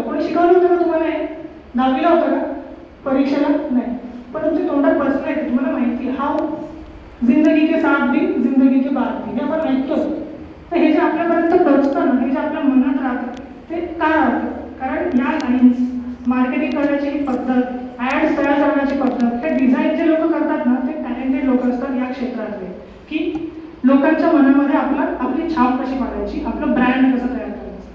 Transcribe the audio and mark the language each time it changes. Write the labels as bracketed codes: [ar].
[mr] कोणी शिकवलं होतं का तुम्हाला हे? 10वीला होतं का? परीक्षेला नाही, पण तुमच्या तोंडात बसलं आहे, तुम्हाला माहिती आहे. [hi] हाव जिंदगी के साथ भी जिंदगी के बाद भी [mr] हे आपण ऐकतो. तर हे जे आपल्यापर्यंत पोहोचतं ना, हे जे आपल्या मनात राहतं ते का राहतं? कारण या लाईन्स, मार्केटिंग करण्याची ही पद्धत, ॲड्स तयार करण्याची पद्धत, हे डिझाईन जे लोक करतात ना ते टॅलेंटेड लोक असतात या क्षेत्रातले, की लोकांच्या मनामध्ये आपली छाप कशी पाडायची, आपलं ब्रँड कसं तयार करायचं.